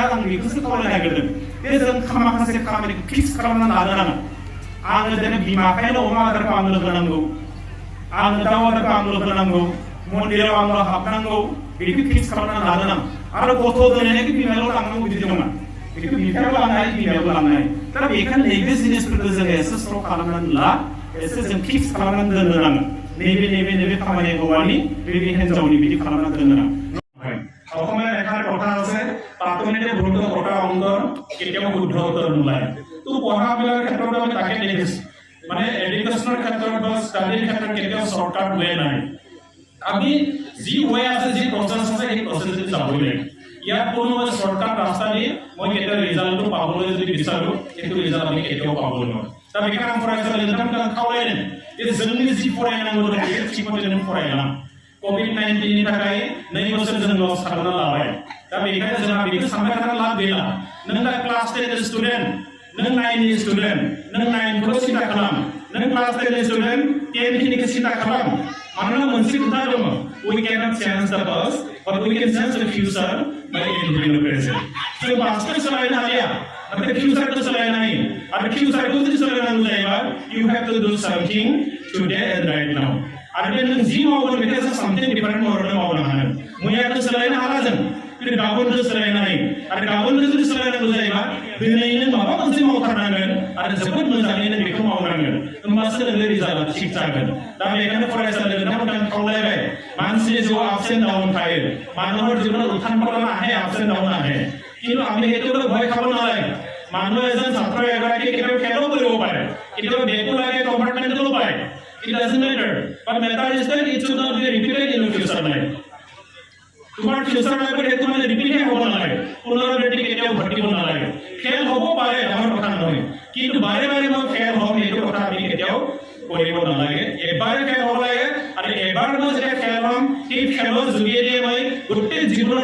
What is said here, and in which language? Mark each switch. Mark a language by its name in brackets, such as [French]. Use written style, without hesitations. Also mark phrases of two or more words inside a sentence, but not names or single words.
[Bodo] आं बेखौसो खावलायनो नागिरदों बे जों माखासे खामानिखौ फिक्स खालामना लानो नाङा आङो दिनै बिमा आखाइनो अमा आदारखौ आंनो होनांगौ आङो दाउ आदारखौ आंनो होनांगौ मन्दिराव आंनो हाबनांगौ बेखौ फिक्स खालामना लानो नाङा आरो गथ' दोननायखौ बिमायाल' लांनांगौ बिदि नङा बेखौ बिफायाबो लांनो हायो बिमायाबो लांनो हायो दा बेखायनो नैबे जिनिसफोरखौ जोङो एसे स्र' खालामनानै ला एसे जों फिक्स खालामनानै दोननो नाङा नैबे खामानिया हौवानि बे हिनजावनि बिदि खालामनानै दोननो नाङा [Assamese] অসমীয়া এষাৰ কথা আছে আঁচনিৰে বহুতো কটা অংকৰ কেতিয়াও শুদ্ধ উত্তৰ নোলায় তো পঢ়া মেলাৰ ক্ষেত্ৰত আমি তাকে দেখিছোঁ মানে এডুকেশ্যনৰ ক্ষেত্ৰত বা ষ্টাডিৰ ক্ষেত্ৰত কেতিয়াও [English] shortcut way [Assamese] নাই আমি যি ৱে আছে যি প্ৰচেছ আছে সেই প্ৰচেছটো যাবই লাগিব ইয়াত কোনো শ্বৰ্টকাট ৰাস্তা দি মই কেতিয়াও ৰিজাল্টটো পাবলৈ যদি বিচাৰোঁ সেইটো ৰিজাল্ট আমি কেতিয়াও পাবলৈ নোৱাৰোঁ [Bodo] दा बेखायनो आं फरायसालि नोंथांमोनखौ आं खावलायदों जे जोंनि जि फरायनांगौ दं बे थिखौनो जों फरायलां COVID-19 नि थाखाय 2 बोसोर जों लस खालामना लाबाय दा बेखायनो जोंहा बेखौ सानबाय थाना लाब गैला नों दा [English] class 10 student [Bodo] नों 9 नि स्टुडेन्ट नों 9 खौ सिन्था खालाम नों [English] class 10 student [Bodo] 10 खिनिखौ सिन्था खालाम मानोना मोनसे खोथा दङ [English] we cannot change the past but we can change the future by improving the present [Bodo] जों पास्टखौ सोलायनो हाया नाथाय फिउचारखौ सोलायनो हायो आरो फिउचारखौ जुदि सोलायनांगौ जायोबा [English] you have to do something today and right now [Bodo] आरो बे नों जि मावगोन बेखौ जों [English] something different [Bodo] महरै मावनो हागोन मैयाखौ सोलायनो हाला जों [Assamese] কিন্তু [Bodo] गाबोनखौ सोलायनो हायो आरो गाबोनखौ जुदि सोलायनांगौ जायोबा दिनैनो माबा मोनसे मावथारनांगोन आरो जोबोद मोजाङैनो बेखौ मावनांगोन होमबासो नोंनि रिजाल्टआ थिग जागोन दा बेखायनो फरायसालियाव नोंथांमोनखौ खावलायबाय मानसिनि जिउआव [English] ups and down [Assamese] थायो মানুহৰ জীৱনত উত্থান পতন আহে [English] ups and down [Assamese] আহে কিন্তু আমি সেইটোলৈ ভয় খাব নালাগে মানুহ এজন ছাত্ৰ এগৰাকী কেতিয়াবা ফেলো কৰিব পাৰে কেতিয়াবা বেকো লাগে কম্পাৰ্টমেণ্টতো পায় [English] it doesn't matter but matter is that it should not be repeated in your future life [Assamese] তোমাৰ ফিউচাৰ লাইফত সেইটো মানে ৰিপিট হ'ব নালাগে পুনৰাবৃত্তি কেতিয়াও ঘটিব নালাগে ফেল হ'ব পাৰে ডাঙৰ কথা নহয় কিন্তু বাৰে বাৰে মই ফেল হ'ম এইটো কথা আমি কেতিয়াও কৰিব নালাগে এবাৰে ফেল হ'ব লাগে আৰু এবাৰ মই যেতিয়া ফেল হ'ম সেই ফেলৰ যোগেদি মই গোটেই জীৱনৰ